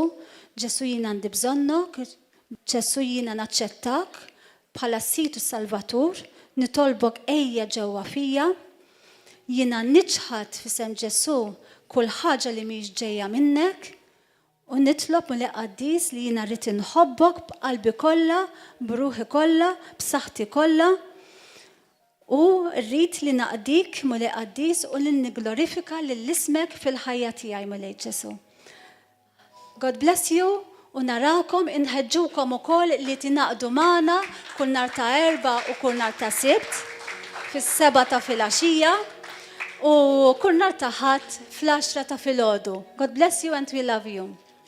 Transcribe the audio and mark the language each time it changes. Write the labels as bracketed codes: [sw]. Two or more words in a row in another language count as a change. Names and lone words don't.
[mt] Ġesu jien għandi bżonnok, Ġesu jien naċċettak bħala situ salvatur, nitolbok ejja ġewwa fija, jiena niċħad fisem Ġesu kull ħaġa li mhix ġejja minnek, u nitlob mele qaddis li jiena rrid inħobbok b'qalbi kollha, b'ruħi kollha, b'saħħti kollha, u rrid li naqdik mele qaddis u li nigglorifika lill-ismek fil-ħajja tiegħi mele Ġesu. [en] God bless you [mt] u narakom inħeġġukom ukoll li tingħaqdu magħna kull nhar ta' Erba' u kull nhar ta' Sibt fis-7 ta' filgħaxija u kull nhar ta' Ħadd fl-10 ta' filgħodu. [en] God bless you and we love you.